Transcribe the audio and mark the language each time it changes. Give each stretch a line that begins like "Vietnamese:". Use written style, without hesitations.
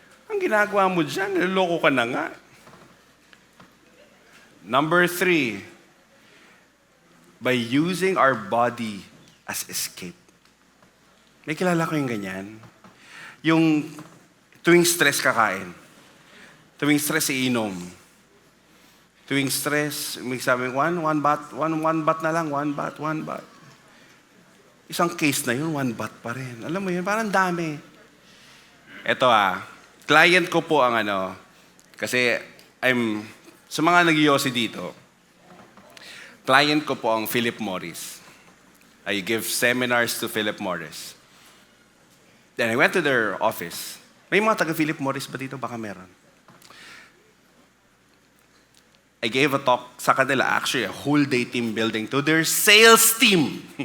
Filipino: Ang ginagawa mo dyan, niloloko ka na nga.
English: Number 3, by using our body as escape.
Filipino: May kilala ko yung ganyan. Yung tuwing stress kakain. Tuwing stress iinom. Tuwing stress, may sabi, one bat na lang, one bat. Isang case na yun, 1 bat pa rin. Alam mo yun, parang dami. Eto client ko po ang kasi sa mga nag-iossi dito, client ko po ang Philip Morris.
English: I give seminars to Philip Morris. Then I went to their office.
Filipino: May mga taga-Philip Morris ba dito? Baka meron.
English: I gave a talk sa kanila, actually a whole day team building to their sales team.